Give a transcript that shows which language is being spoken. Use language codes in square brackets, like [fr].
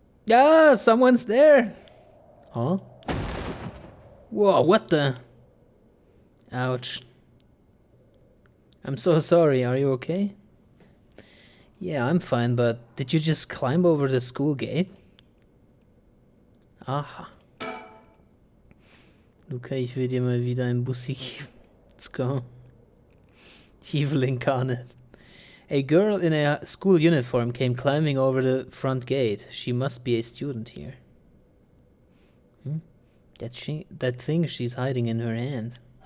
[en] Ah, someone's there. Huh? Whoa, what the? Ouch. I'm so sorry, are you okay? Yeah, I'm fine, but did you just climb over the school gate? Aha. [de] Luca, ich will dir mal wieder ein Bussi geben. [en] Let's go. Evil incarnate. A girl in a school uniform came climbing over the front gate. She must be a student here. That thing she's hiding in her hand.